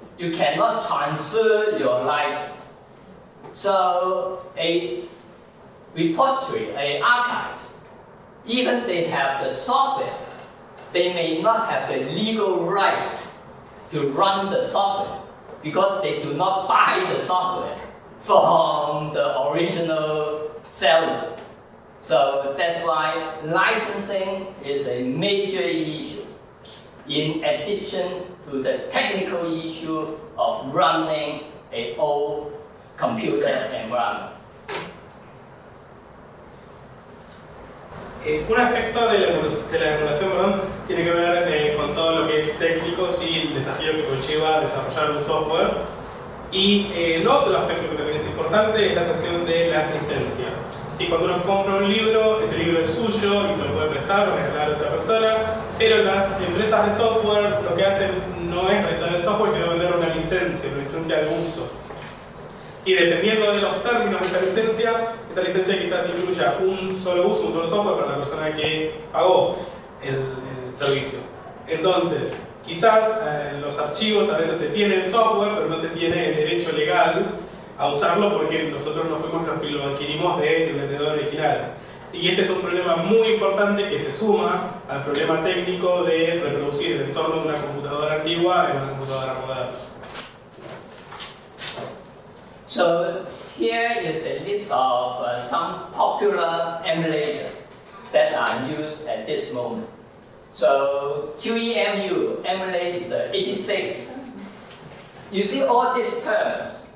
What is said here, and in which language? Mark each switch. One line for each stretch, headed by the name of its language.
English: You cannot transfer your license. So a repository, an archive, even they have the software, they may not have the legal right to run the software because they do not buy the software from the original seller. So that's why licensing is a major issue, in addition to the technical issue of running an old computer environment.
Spanish: Un aspecto de la emulación tiene que ver con todo lo que es técnico y el desafío que conlleva desarrollar un software. Y el otro aspecto que también es importante es la cuestión de las licencias. Cuando uno compra un libro, ese libro es suyo y se lo puede prestar o regalar a otra persona, pero las empresas de software lo que hacen no es prestar el software, sino vender una licencia de uso. Y dependiendo de los términos de esa licencia quizás incluya un solo uso, un solo software para la persona que pagó el servicio. Entonces, quizás los archivos a veces se tienen software, pero no se tiene el derecho legal a usarlo porque nosotros no fuimos los que lo adquirimos del vendedor original. Y este es un problema muy importante que se suma al problema técnico de reproducir el entorno de una computadora antigua en una computadora moderna.
English: So here is a list of some popular emulators that are used at this moment. So QEMU emulates the 86. You see all these terms.